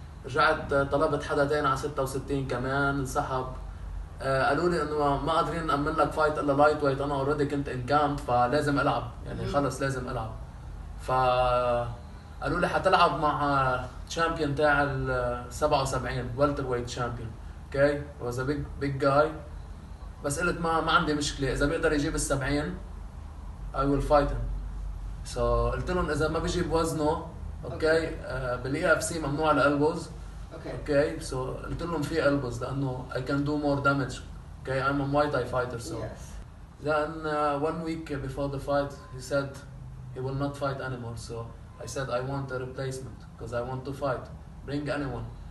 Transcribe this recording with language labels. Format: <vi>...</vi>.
<ar>رجعت طلبت حدا تاني على 66 كمان انسحب. قالوا لي انه ما قادرين نأمن لك فايت الا لايت ويت، انا اوريدي كنت ان كامب فلازم العب، يعني خلص لازم العب. ف قالوا لي حتلعب مع تشامبيون تاع ال 77</ar> <en>welter weight champion. Okay was a big guy.</en> <ar>بس قلت ما عندي مشكله، اذا بيقدر يجيب ال 70</ar> <en>I will fight him.</en> <ar>so قلت لهم اذا ما بيجيب وزنه اوكي بالاي اف سي ممنوع الالبوز.</ar> <en>Okay, so</en> <ar>قلت لهم في</ar> <en>elbows لأنه I can do more damage. Okay, I'm a Muay Thai fighter, so. Yes. Then 1 week before the fight, he said he will not fight anymore. So I said I want a replacement because I want to fight. Bring anyone.</en>